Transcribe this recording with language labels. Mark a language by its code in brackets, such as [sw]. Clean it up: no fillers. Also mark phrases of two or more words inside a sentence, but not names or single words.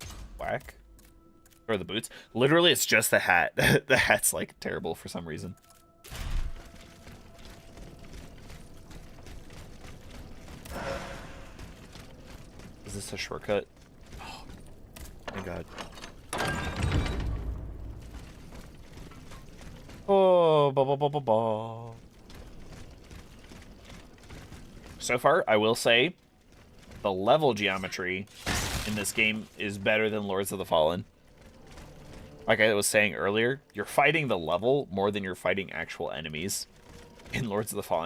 [en] Whack. Or the boots. Literally, it's just the hat. The hat's like terrible for some reason. Is this a shortcut? Oh my god. Oh, ba ba ba ba ba. So far, I will say, the level geometry in this game is better than Lords of the Fallen. Like I was saying earlier, you're fighting the level more than you're fighting actual enemies in Lords of the Fallen.